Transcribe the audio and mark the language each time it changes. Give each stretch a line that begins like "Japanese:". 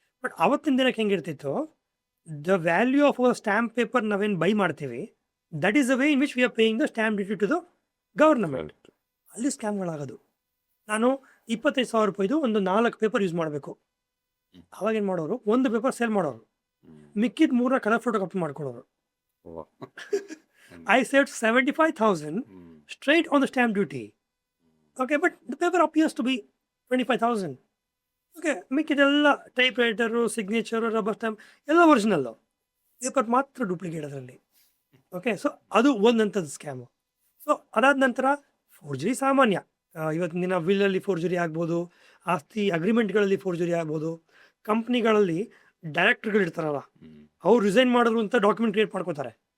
English: but
Kannada: ಅವತ್ತಿನ ದಿನಕ್ಕೆ ಹೆಂಗಿರ್ತಿತ್ತು,
English: the value of a stamp paper
Kannada: ನಾವೇನು ಬೈ ಮಾಡ್ತೀವಿ,
English: That is the way in which we are paying the stamp duty to the government.
Kannada: ಅಲ್ಲಿ ಸ್ಕ್ಯಾಮ್ಗಳಾಗೋದು. ನಾನು 25,000 ರೂಪಾಯಿದು ಒಂದು 4 ಪೇಪರ್ ಯೂಸ್ ಮಾಡಬೇಕು. ಅವಾಗೇನು ಮಾಡೋರು, ಒಂದು ಪೇಪರ್ ಸೇಲ್ ಮಾಡೋರು, ಮಿಕ್ಕಿದ 3 colour photo copy ಮಾಡ್ಕೊಡೋರು.
English: I saved 75,000 straight on the stamp duty. Okay, but the paper appears to be 25,000.
Kannada: Okay, ಮಿಕ್ಕಿದೆಲ್ಲ type writer, signature, rubber stamp ಎಲ್ಲ ಒರಿಜಿನಲ್ಲು, ಪೇಪರ್ ಮಾತ್ರ ಡೂಪ್ಲಿಕೇಟ್ ಅದರಲ್ಲಿ. ಓಕೆ, ಸೊ ಅದು ಒಂದಂಥದ್ದು ಸ್ಕ್ಯಾಮು. ಸೊ ಅದಾದ ನಂತರ forgery ಸಾಮಾನ್ಯ. ಇವತ್ತಿನ ದಿನ ವಿಲ್ಲಲ್ಲಿ forgery ಆಗ್ಬೋದು, ಆಸ್ತಿ ಅಗ್ರಿಮೆಂಟ್ಗಳಲ್ಲಿ ಫೋರ್ಜರಿ ಆಗ್ಬೋದು, ಕಂಪ್ನಿಗಳಲ್ಲಿ ಡೈರೆಕ್ಟರ್ಗಳು ಇರ್ತಾರಲ್ಲ, ಅವ್ರು ರಿಸೈನ್ ಮಾಡಿದ್ರು ಅಂತ ಡಾಕ್ಯುಮೆಂಟ್ ಕ್ರಿಯೇಟ್ ಮಾಡ್ಕೋತಾರೆ.